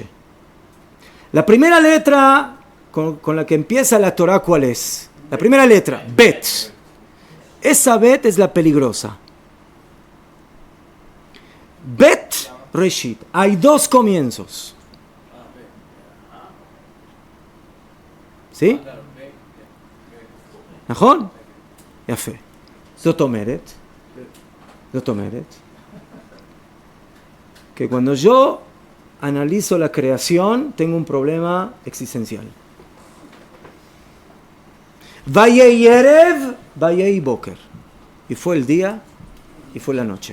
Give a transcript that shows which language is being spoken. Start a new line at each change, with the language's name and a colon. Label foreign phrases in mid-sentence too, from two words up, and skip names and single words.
Spanish: La primera letra con la que empieza la Torah, ¿cuál es? La primera letra, Bet. Esa Bet es la peligrosa.
Hebrew: בית ראשית.
Spanish: Hay dos comienzos. ¿Sí?
Hebrew: נכון? יפה. זאת אומרת
Spanish: que cuando yo analizo la creación tengo un problema existencial.
Hebrew: ויהי ערב ויהי בוקר.
Spanish: Y fue el día y fue la noche.